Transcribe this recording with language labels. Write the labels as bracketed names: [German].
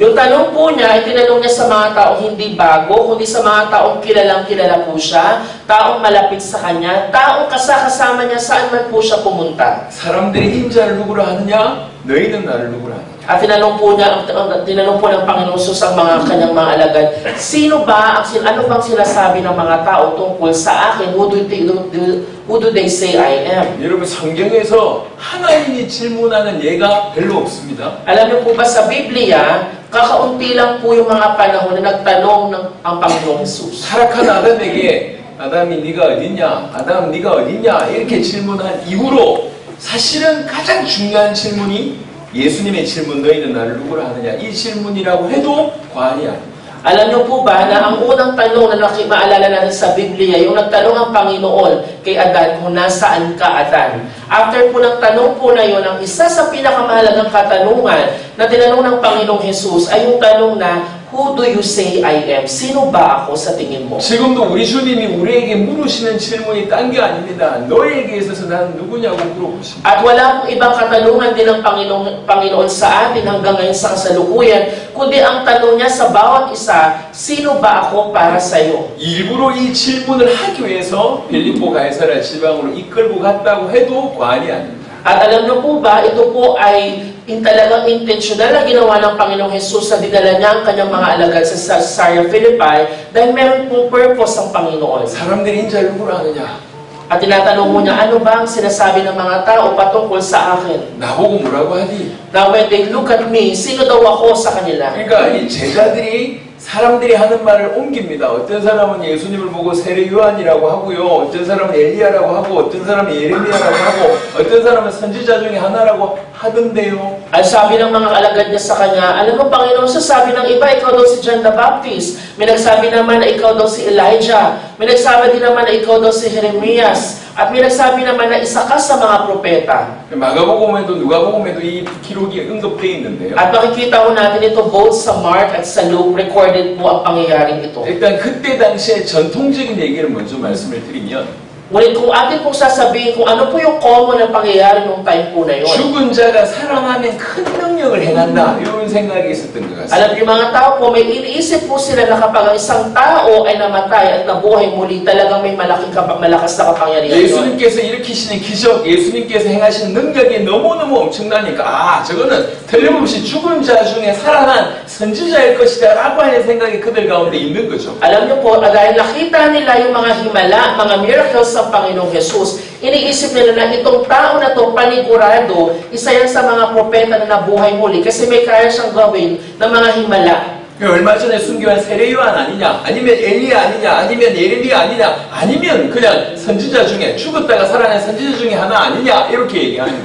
[Filipino] Yung tanong po niya ay tinanong niya sa mga taong hindi bago, kundi sa mga taong kilala po siya, taong malapit sa kanya, taong kasama niya saan man po siya pumunta. [Korean] 사람들이 인자를 누구로 하느냐? 너희는 나를 누구로 하느냐? [Filipino] At tinanong po ng Panginoon Jesus ang mga kanyang mga alagad, ano bang sinasabi ng mga tao tungkol sa akin? [English] Who do they say I am? [Korean] 여러분 성경에서 하나님이 질문하는 예가 별로 없습니다. [Filipino] Alam niyo po ba sa Biblia, kakaunti lang po yung mga panahon na nagtanong ang Panginoong Jesus. [Korean] 타락한 아담에게 아담이 네가 어딨냐? 아담 네가 어딨냐? 이렇게 질문한 이후로 사실은 가장 중요한 질문이 예수님의 질문 너희는 나를 누구로 하느냐? 이 질문이라고 해도 과언이 아닙니다. [Filipino] Alam niyo po ba na ang unang tanong na maalala natin sa Biblia, yung nagtanong ang Panginoon kay Adan kung nasaan ka, Adan. After po ng tanong po na yun, ang isa sa pinakamahalagang katanungan na tinanong ng Panginoong Jesus ay yung tanong na, [English] who do you say I am? [Filipino] Sino ba ako sa tingin mo? [Korean] 지금도 우리 주님이 우리에게 물으시는 질문이 딴 게 아닙니다. 너에게 있어서 나는 누구냐고 물어보십니다. [Filipino] At wala pong ibang katanungan din ng Panginoon sa atin hanggang ngayon sa kasalukuyan, kundi ang tanong niya sa bawat isa, sino ba ako para sa iyo? [Korean] 일부러 이 질문을 하기 위해서 빌립보 가이사랴 지방으로 이끌고 갔다고 해도 과언이 아닙니다. [Filipino] At alam niyo po ba, ito po ay talagang intentional na ginawa ng Panginoong Jesus na dinala niya ang kanyang mga alagad sa Caesarea Philippi dahil meron pong purpose ang Panginoon. [Korean] 사람들이 인자를 누구로 하느냐? [Filipino] At tinatanong mo niya, ano ba ang sinasabi ng mga tao patungkol sa akin? [Korean] 나보고 뭐라고 하니? [English] Now when they look at me, [Filipino] sino daw ako sa kanila? [Korean] 그러니까 이 제자들이 사람들이 하는 말을 옮깁니다. 어떤 사람은 예수님을 보고 세례 요한이라고 하고요. 어떤 사람은 엘리야라고 하고 어떤 사람은 예레미야라고 하고 어떤 사람은 선지자 중에 하나라고 하던데요. [Filipino] At sabi ng mga alagad niya sa kanya, alam mo Panginoon, sabi ng iba, ikaw daw si John the Baptist. May nagsabi naman na ikaw daw si Elijah. May nagsabi din naman na ikaw daw si Jeremias. At may nagsabi naman na isa ka sa mga propeta. [Korean] 마가복음에도 누가복음에도 이 기록이 언급되어 있는데요. [Filipino] At makikita ko natin ito both sa Mark at sa Luke, recorded po ang pangyayaring ito. [Korean] 일단 그때 당시에 전통적인 얘기를 먼저 말씀을 드리면 [Filipino] Ngunit kung atin pong sasabihin kung ano po yung common na pangyayari nung time po na yun. [Korean] 죽은 자가 살아나면 큰 능력을 행한다. 이런 생각이 있었던 것 같습니다. [Filipino] Alam niyo mga tao po, may iniisip po sila na kapag ang isang tao ay namatay at nabuhay muli, talagang may malakas na kapangyarihan yun. [Korean] 예수님께서 일으키시는 기적, 예수님께서 행하시는 능력이 너무너무 엄청나니까 저거는 틀림없이 죽은 자 중에 살아난 선지자일 것이다 라고 하는 생각이 그들 가운데 있는 거죠. [Filipino] Alam niyo po, dahil nakita nila yung mga himala, mga miracles ng Panginoong Jesus, iniisip nila na itong tao na to panigurado, isa yan sa mga propeta na nabuhay muli kasi may kaya siyang gawin ng mga himala. [Korean] 얼마 전에 순교한 세례 요한 아니냐, 아니면 엘리야 아니냐, 아니면 예레미야 아니냐, 아니면 그냥 선지자 중에 죽었다가 살아난 선지자 중에 하나 아니냐 이렇게 얘기하는 거예요.